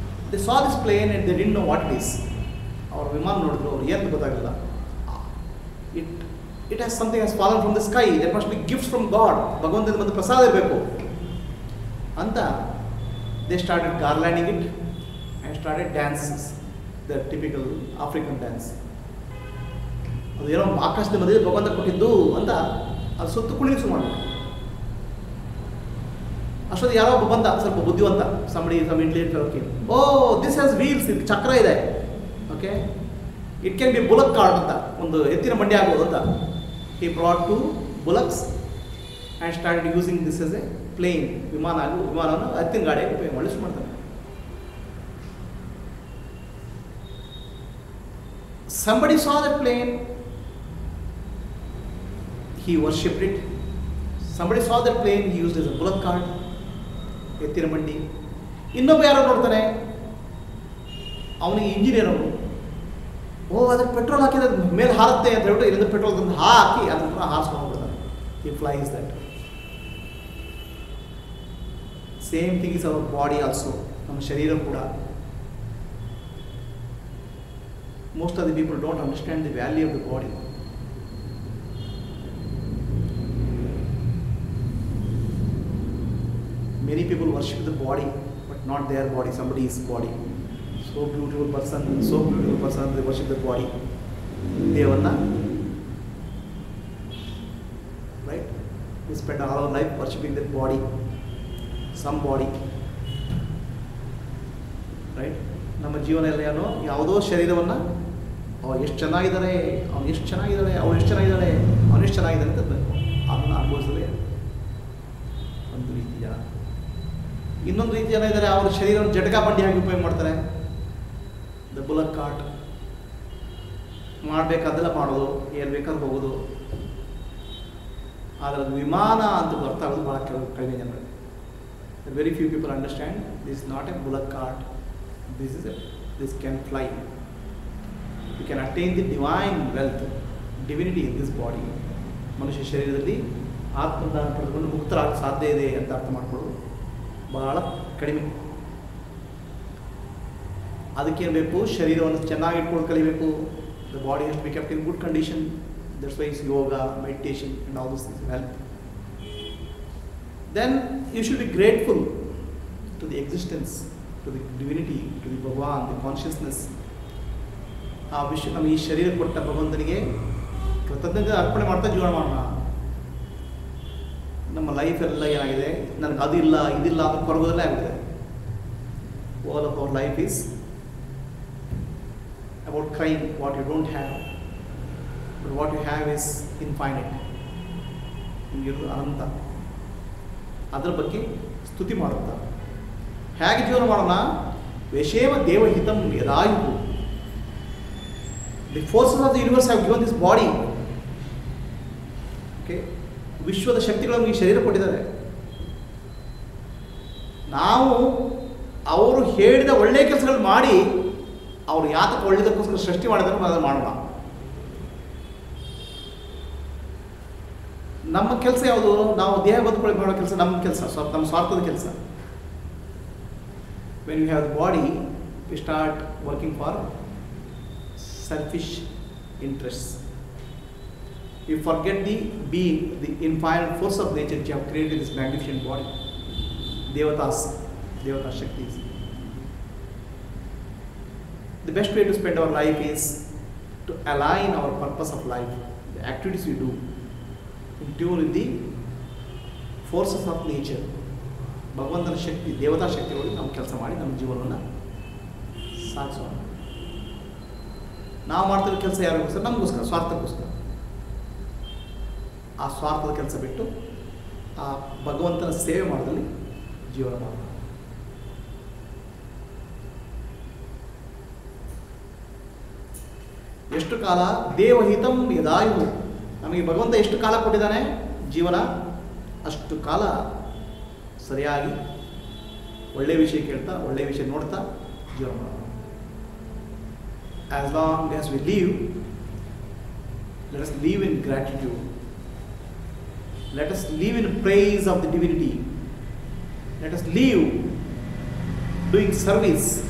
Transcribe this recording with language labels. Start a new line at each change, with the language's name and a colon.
English: They saw this plane and they didn't know what it is.
Kannada: ಅವ್ರ ವಿಮಾನ ನೋಡಿದ್ರು, ಅವ್ರು ಏನು ಗೊತ್ತಾಗಲಿಲ್ಲ.
English: It has something has fallen from the sky, that must be gifts from God.
Kannada: ಭಗವಂತನ ಬಂದು ಪ್ರಸಾದ ಇರಬೇಕು ಅಂತ
English: They started garlanding it and started dances, the typical African dance.
Kannada: ಅದು ಏನೋ ಆಕಾಶದ ಮಧ್ಯೆ ಭಗವಂತ ಕೊಟ್ಟಿದ್ದು ಅಂತ ಅದು ಸುತ್ತು ಕುಣಿಸು ಮಾಡಿಬಿಟ್ಟು ಅಷ್ಟೊಂದು ಯಾರೋ ಒಬ್ಬ ಬಂದ ಸ್ವಲ್ಪ ಬುದ್ಧಿವಂತ,
English: Somebody some intelligent. Okay, oh this has wheels,
Kannada: ಇದು ಚಕ್ರ ಇದೆ.
English: okay, it can be bullock cart ಅಂತ,
Kannada: ಒಂದು ಎತ್ತಿನ ಮಂಡಿ ಆಗ್ಬೋದು ಅಂತ.
English: he brought two bullocks and started using this as a plane,
Kannada: ವಿಮಾನವನ್ನು ಎತ್ತಿನ ಗಾಡಿಯಾಗಿ ಉಪಯೋಗ ಮಾಡಿ ಮಾಡ್ತಾನೆ.
English: Somebody saw that plane, he worshipped it. Somebody saw that plane, he used it as a bullock cart,
Kannada: ಎತ್ತಿನ ಮಂಡಿ. ಇನ್ನೊಬ್ಬ ಯಾರೋ ನೋಡ್ತಾನೆ, ಅವನಿಗೆ ಇಂಜಿನಿಯರ್ ಅವರು, ಓ ಅದಕ್ಕೆ ಪೆಟ್ರೋಲ್ ಹಾಕಿದ್ರೆ ಮೇಲೆ ಹಾರುತ್ತೆ ಅಂತ ಹೇಳ್ಬಿಟ್ಟು ಇಲ್ಲಿಂದ ಪೆಟ್ರೋಲ್ ತಂದು ಹಾಕಿ ಅದನ್ನ ಹಾರಿಸ್ಕೊಂಡು ಹೋಗ್ಬಿಡ್ತಾನೆ.
English: He flies that. Same thing is our body also,
Kannada: ನಮ್ಮ ಶರೀರ ಕೂಡ.
English: Most of the people don't understand the value of the body. Many people worship the body, but not their body, somebody's body. So beautiful person, they worship the body. Devanna, right? We spend all our life worshipping that body, some body, right?
Kannada: ನಮ್ಮ ಜೀವನ ಎಲ್ಲ ಏನೋ ಯಾವುದೋ ಶರೀರವನ್ನು ಅವ್ರು ಎಷ್ಟು ಚೆನ್ನಾಗಿದ್ದಾರೆ, ಅವ್ನು ಎಷ್ಟು ಚೆನ್ನಾಗಿದ್ದಾಳೆ, ಅವಳು ಎಷ್ಟು ಚೆನ್ನಾಗಿದ್ದಾಳೆ, ಅವನು ಎಷ್ಟು ಚೆನ್ನಾಗಿದ್ದಾನೆ ಅಂತ ಅದನ್ನು ಅನುಭವಿಸಲೇ ಒಂದು ರೀತಿ ಜನ. ಇನ್ನೊಂದು ರೀತಿ ಜನ ಇದ್ದಾರೆ, ಅವ್ರ ಶರೀರವನ್ನು ಜಟಕಾ ಬಂಡಿ ಹಾಕಿ ಉಪಯೋಗ ಮಾಡ್ತಾರೆ. ದ ಬುಲಕ್ ಕಾರ್ಟ್, ಮಾಡಬೇಕಾದೆಲ್ಲ ಮಾಡೋದು, ಏನು ಬೇಕಾದ್ರೂ ಹೋಗೋದು. ಆದರೆ ಅದು ವಿಮಾನ ಅಂತ ಗೊತ್ತಾಗೋದು ಭಾಳ ಕಡಿಮೆ ಜನರಿಗೆ.
English: Very few people understand this is not a bullock cart, this can fly. You can attain the divine wealth, divinity in this body.
Kannada: ಮನುಷ್ಯ ಶರೀರದಲ್ಲಿ ಆತ್ಮದಾನ ಪಡೆದುಕೊಂಡು ಮುಕ್ತರಾಗ ಸಾಧ್ಯ ಇದೆ ಅಂತ ಅರ್ಥ ಮಾಡ್ಕೊಳ್ಳೋದು ಬಹಳ ಕಡಿಮೆ. ಅದಕ್ಕೇನು ಬೇಕು? ಶರೀರವನ್ನು ಚೆನ್ನಾಗಿ ಇಟ್ಕೊಂಡು ಕಲಿಬೇಕು.
English: The body has to be kept in good condition. That's why it's yoga, meditation and all those things will help. Then you should be grateful to the existence, to the divinity, to the Bhagavan, the consciousness.
Kannada: ಆ ವಿಶ್ವ ನಮ್ಮ ಈ ಶರೀರ ಕೊಟ್ಟ ಭಗವಂತನಿಗೆ ಕೃತಜ್ಞತೆ ಅರ್ಪಣೆ ಮಾಡ್ತಾ ಜೀವನ ಮಾಡೋಣ. ನಮ್ಮ ಲೈಫ್ ಎಲ್ಲ ಏನಾಗಿದೆ, ನನಗೆ ಅದಿಲ್ಲ ಇದಿಲ್ಲ ಅಂತ ಕೊರಗೋದಲ್ಲೇ ಆಗಿದೆ.
English: All of our life is about crime what you don't have, but what you have is infinite.
Kannada: ನಿಮಗಿರೋದು ಅನಂತ. ಅದರ ಬಗ್ಗೆ ಸ್ತುತಿ ಮಾಡುತ್ತಾ ಹೇಗೆ ಜೀವನ ಮಾಡೋಣ?
Sanskrit: ವಿಷೇಮ ದೇವಹಿತಂ ಯದಾಯು.
English: The forces of the universe have given this body.
Kannada: Okay, ವಿಶ್ವದ ಶಕ್ತಿಗಳನ್ನು ಈ ಶರೀರ ಕೊಟ್ಟಿದ್ದಾರೆ. ನಾವು ಅವರು ಹೇಳಿದ ಒಳ್ಳೆಯ ಕೆಲಸಗಳು ಮಾಡಿ, ಅವರು ಯಾತಕ್ಕೆ ಒಳ್ಳೆಯದಕ್ಕೋಸ್ಕರ ಸೃಷ್ಟಿ ಮಾಡಿದ್ರು ಅದನ್ನು ಮಾಡೋಣ. ನಮ್ಮ ಕೆಲಸ ಯಾವುದು? ನಾವು ದೇಹ ಬದುಕೊಳ್ಳಿ ಮಾಡೋ ಕೆಲಸ ನಮ್ಮ ಕೆಲಸ, ನಮ್ಮ ಸ್ವಾರ್ಥದ ಕೆಲಸ.
English: When we have the body, we start working for selfish interests. We forget the being, the infinite force of nature which have created this magnificent body.
Sanskrit: Devata Shaktis.
English: The best way to spend our life is to align our purpose of life, the activities we do, in tune with the forces of nature.
Kannada: ಭಗವಂತನ ಶಕ್ತಿ, ದೇವತಾ ಶಕ್ತಿಗಳು ನಾವು ಕೆಲಸ ಮಾಡಿ ನಮ್ಮ ಜೀವನವನ್ನು ಸಾಗಿಸೋಣ. ನಾವು ಮಾಡ್ತಿರೋ ಕೆಲಸ ಯಾರಿಗೋಸ್ಕರ? ನಮಗೋಸ್ಕರ, ಸ್ವಾರ್ಥಕ್ಕೋಸ್ಕರ. ಆ ಸ್ವಾರ್ಥದ ಕೆಲಸ ಬಿಟ್ಟು ಆ ಭಗವಂತನ ಸೇವೆ ಮಾಡೋದ್ರಲ್ಲಿ ಜೀವನ ಮಾಡೋಣ. ಎಷ್ಟು ಕಾಲ?
Sanskrit: ದೇವಹಿತಂ ಯದಾಯು.
Kannada: ನಮಗೆ ಭಗವಂತ ಎಷ್ಟು ಕಾಲ ಕೊಟ್ಟಿದ್ದಾನೆ ಜೀವನ, ಅಷ್ಟು ಕಾಲ ಸರಿಯಾಗಿ ಒಳ್ಳೆಯ ವಿಷಯ ಕೇಳ್ತಾ, ಒಳ್ಳೆಯ ವಿಷಯ ನೋಡ್ತಾ ಜೀವನ ಮಾಡೋಣ.
English: As long as we live, let us live in gratitude. Let us live in praise of the divinity. Let us live doing service.